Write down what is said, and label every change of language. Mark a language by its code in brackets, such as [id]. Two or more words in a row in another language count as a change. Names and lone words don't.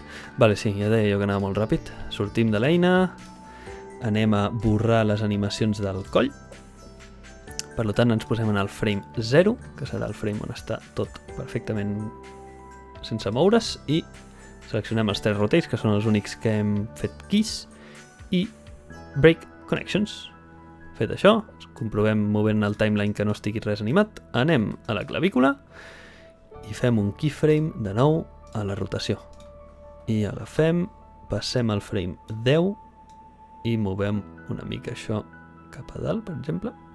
[ca] Vale, sí, ja deia jo que anava molt ràpid. Sortim de l'eina, anem a borrar les animacions del coll. Per tant, ens posem en el frame 0, que serà el frame on està tot perfectament sense moure's, i seleccionem els 3 rotates, que són els únics que hem fet keys, i [en] break connections. [ca] Fet això, comprovem movent el timeline que no estigui res animat, anem a la clavícula i fem un keyframe de nou a la rotació. I agafem, passem al frame 10 i movem una mica això cap a dalt, per exemple.